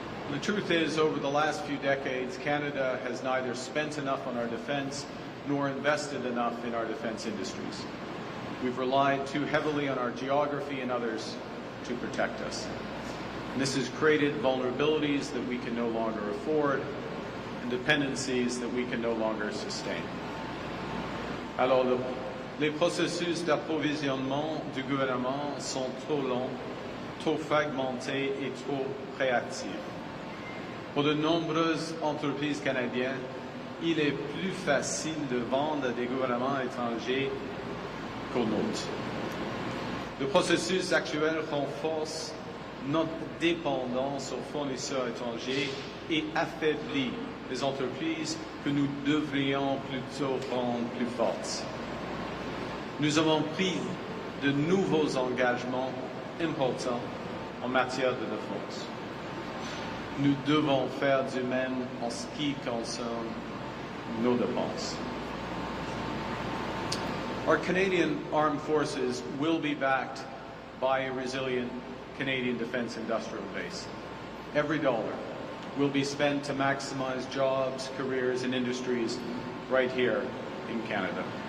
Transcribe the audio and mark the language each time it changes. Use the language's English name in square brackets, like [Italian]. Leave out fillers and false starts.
[English] The truth is, over the last few decades, Canada has neither spent enough on our defence nor invested enough in our defence industries. We've relied too heavily on our geography and others to protect us. And this has created vulnerabilities that we can no longer afford and dependencies that we can no longer sustain. [French] Alors, les processus d'approvisionnement du gouvernement sont trop longs, trop fragmentés et trop réactifs. Pour de nombreuses entreprises canadiennes, il est plus facile de vendre à des gouvernements étrangers qu'aux nôtres. Le processus actuel renforce notre dépendance aux fournisseurs étrangers et affaiblit les entreprises que nous devrions plutôt rendre plus fortes. Nous avons pris de nouveaux engagements importants en matière de défense. Nous devons faire du même en ce qui concerne nos dépenses. [English] Our Canadian Armed Forces will be backed by a resilient Canadian Defence Industrial Base. Every dollar will be spent to maximize jobs, careers, and industries right here in Canada.